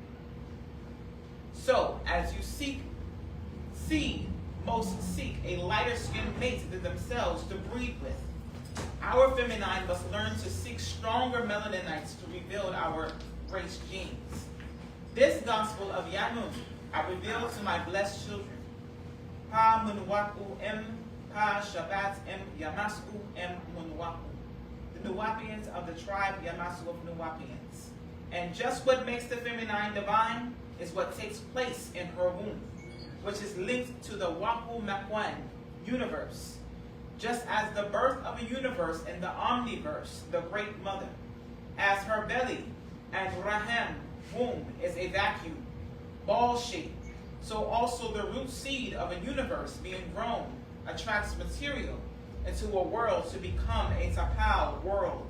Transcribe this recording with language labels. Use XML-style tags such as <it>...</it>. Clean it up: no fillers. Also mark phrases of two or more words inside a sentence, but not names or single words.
<en>So, as you most seek a lighter skinned mate than themselves to breed with, our feminine must learn to seek stronger melaninites to rebuild our race genes. This gospel of YAANAN I reveal to my blessed children. Pa Munwaku M, Pa Shabat M, Yamasku M Munwaku. The Nuwapians of the tribe Yamasu of Nuwapians. And just what makes the feminine divine is what takes place in her womb, which is linked to the Waku Makwan universe. Just as the birth of a universe in the omniverse, the great mother, as her belly and raham, womb, is a vacuum, ball-shaped, so also the root seed of a universe being grown attracts material into a world to become a tapal world.</en>